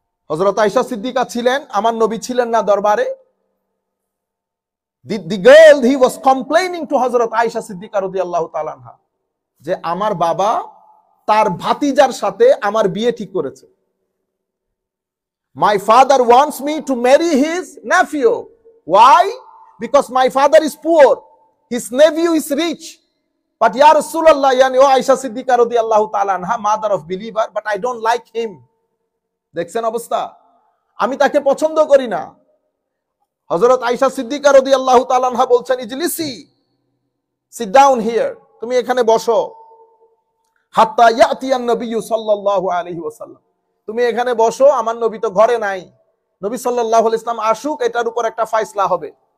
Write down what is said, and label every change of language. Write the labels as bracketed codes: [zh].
[bn] হযরত আয়েশা সিদ্দিকা ছিলেন, আমার নবী ছিলেন না দরবারে। [en] The girl, he was complaining to [bn] হযরত আয়েশা সিদ্দিকা রাদিয়াল্লাহু তাআলা আনহা যে আমার বাবা তার ভাতিজার সাথে আমার বিয়ে ঠিক করেছে। [en] My father wants me to marry his nephew. Why? Because my father is poor, his nephew is rich. But ya Rasulullah, yani o Aisha Siddiqa radiyallahu ta'ala anha, mother of believer, but I don't like him. [bn] দেখছেন অবস্থা, আমি তাকে পছন্দ করি না। হযরত আয়েশা সিদ্দিকা রাদিয়াল্লাহু তাআলা আনহা বলছেন, [ar] ইজলিসি, [en] sit down here, [bn] তুমি এখানে বসো, [ar] হাত্তা ইয়াতিয়ান নবী [bn] সাল্লাল্লাহু আলাইহি ওয়াসাল্লাম, তুমি এখানে বসো, আমার নবী তো ঘরে নাই, নবী সাল্লাল্লাহু আলাইহি ওয়াসাল্লাম আসুক, এটার উপর একটা ফায়সালা হবে।